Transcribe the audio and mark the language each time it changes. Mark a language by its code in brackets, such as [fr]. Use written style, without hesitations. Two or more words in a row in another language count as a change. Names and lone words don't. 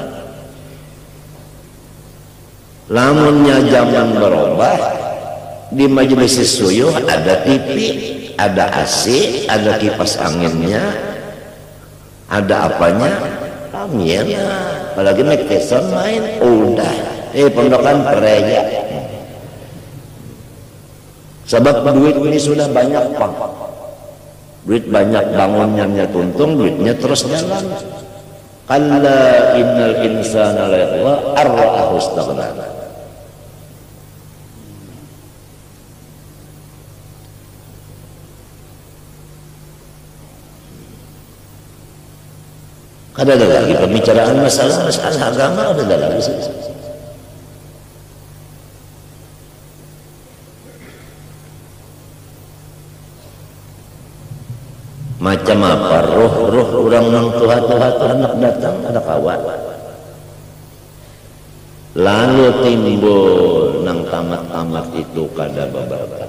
[bjn] lamunnya zaman berubah di majelis suyuh ada TV ada AC, ada kipas anginnya, ada apanya, angin, apalagi Mikeson main, udah, pondokan pereja. [id] Sebab duit ini sudah banyak pak, duit banyak bangunannya tuntung, duitnya terus jalan. [ar] كلا إن الإنسان ليطغى أن رآه استغنى. [id] Ada lagi pembicaraan masalah agama ada lagi [bjn] macam apa roh orang nang tuha anak datang ada kawan lalu timbul nang tamat itu kada babakat.